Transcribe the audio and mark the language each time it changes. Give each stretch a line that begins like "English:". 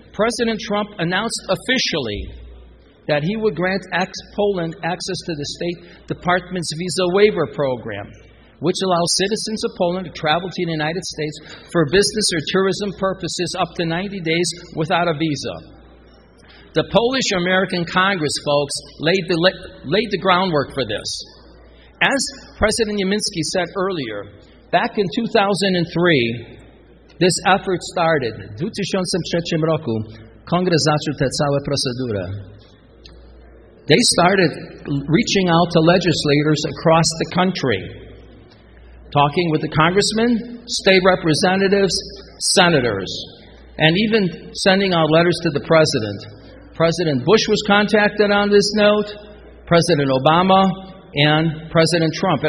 English: President Trump announced officially that he would grant Poland access to the State Department's visa waiver program, which allows citizens of Poland to travel to the United States for business or tourism purposes up to 90 days without a visa. The Polish-American Congress, folks, laid the groundwork for this. As President Yamiński said earlier, back in 2003, this effort started.
Polish: W 2003 roku Kongres zaczął tę całą procedurę.
English: They started reaching out to legislators across the country, talking with the congressmen, state representatives, senators, and even sending out letters to the president. President Bush was contacted on this note, President Obama, and President Trump.